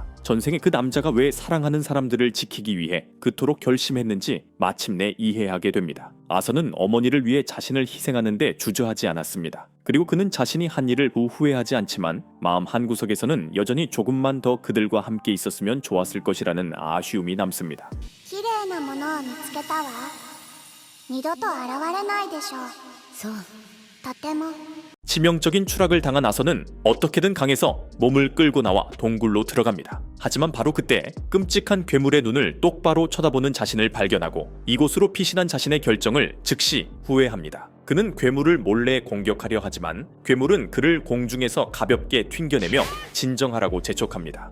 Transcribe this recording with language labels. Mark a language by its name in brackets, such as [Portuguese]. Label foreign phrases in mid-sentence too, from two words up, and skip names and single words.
[Korean] 전생에 그 남자가 왜 사랑하는 사람들을 지키기 위해 그토록 결심했는지 마침내 이해하게 됩니다. 아서는 어머니를 위해 자신을 희생하는데 주저하지 않았습니다. 그리고 그는 자신이 한 일을 후회하지 않지만 마음 한구석에서는 여전히 조금만 더 그들과 함께 있었으면 좋았을 것이라는 아쉬움이 남습니다. [Japanese] 綺麗なものを見つけたわ。二度と現れないでしょう。そうとても [Korean] 치명적인 추락을 당한 아서는 어떻게든 강에서 몸을 끌고 나와 동굴로 들어갑니다. 하지만 바로 그때 끔찍한 괴물의 눈을 똑바로 쳐다보는 자신을 발견하고 이곳으로 피신한 자신의 결정을 즉시 후회합니다. 그는 괴물을 몰래 공격하려 하지만 괴물은 그를 공중에서 가볍게 튕겨내며 진정하라고 재촉합니다.